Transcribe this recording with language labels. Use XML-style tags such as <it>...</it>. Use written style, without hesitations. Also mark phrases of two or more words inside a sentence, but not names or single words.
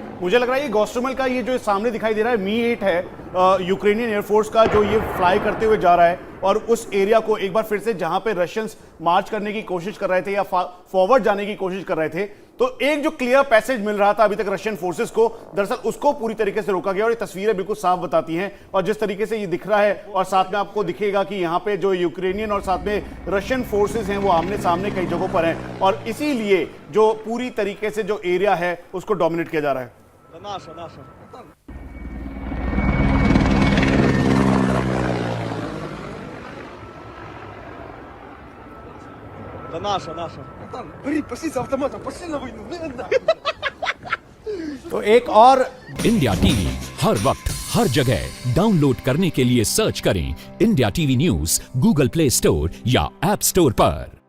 <hi>मुझे लग रहा है ये गोस्टमल का ये जो सामने दिखाई दे रहा है मी-8 है</hi> <en>Ukrainian Air Force</en> <hi>का, जो ये फ्लाई करते हुए जा रहा है और उस एरिया को एक बार फिर से जहां पे रशियंस मार्च करने की कोशिश कर रहे थे या फॉरवर्ड जाने की कोशिश कर रहे थे, तो एक जो</hi> <en>clear passage</en> <hi>मिल रहा था अभी तक</hi> <en>Russian forces</en> <hi>को, दरअसल उसको पूरी तरीके से रोका गया और ये तस्वीरें बिल्कुल साफ बताती हैं। और जिस तरीके से ये दिख रहा है और साथ में आपको दिखेगा कि यहाँ पे जो यूक्रेनियन और साथ में</hi> <en>Russian forces</en> <hi>हैं वो आमने सामने कई जगहों पर हैं और इसीलिए जो पूरी तरीके से जो एरिया है उसको डोमिनेट किया जा रहा है।</hi> <ru>Да наша. Там, бери, пошли с автоматом, пошли на войну.</ru> <hi>तो एक और इंडिया टीवी हर वक्त हर जगह डाउनलोड करने के लिए सर्च करें इंडिया टीवी न्यूज़ गूगल प्ले स्टोर या ऐप स्टोर पर।</hi>